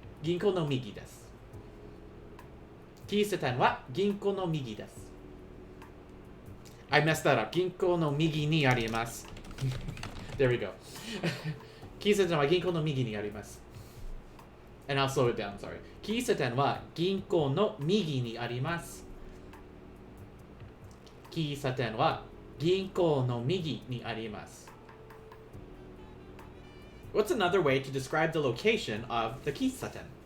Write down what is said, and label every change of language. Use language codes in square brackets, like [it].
[ja] Ginko no migi desu. Kisaten wa ginko no migi desu. [en] I messed that up. [ja] Ginko no migi ni arimasu. [en] There we go. [ja] Kisaten wa ginko no migi ni arimasu. [en] And I'll slow it down, sorry. [ja] 喫茶店は銀行の右にあります。喫茶店は銀行の右にあります。 [en] What's another way to describe the location of the 喫茶店?